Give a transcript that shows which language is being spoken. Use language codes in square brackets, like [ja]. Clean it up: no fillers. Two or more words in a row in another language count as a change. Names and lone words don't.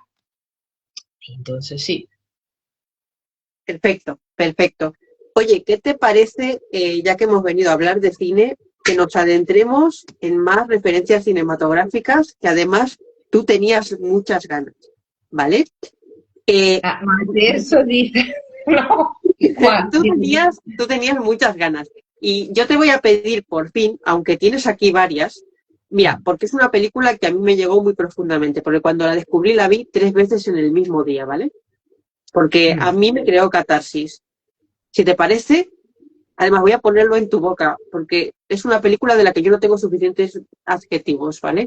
[es] Entonces sí. Perfecto, perfecto. Oye, ¿qué te parece, ya que hemos venido a hablar de cine, que nos adentremos en más referencias cinematográficas, que además tú tenías muchas ganas, ¿vale? [it] Ma adesso dite, no, [es] Tú [it] quanti? [es] tenías, tú tenías muchas ganas. Y yo te voy a pedir, por fin, aunque tienes aquí varias, mira, porque es una película que a mí me llegó muy profundamente, porque cuando la descubrí la vi 3 veces en el mismo día, ¿vale? Porque a mí me creó catarsis. Si te parece, además voy a ponerlo en tu boca, porque es una película de la que yo no tengo suficientes adjetivos, ¿vale?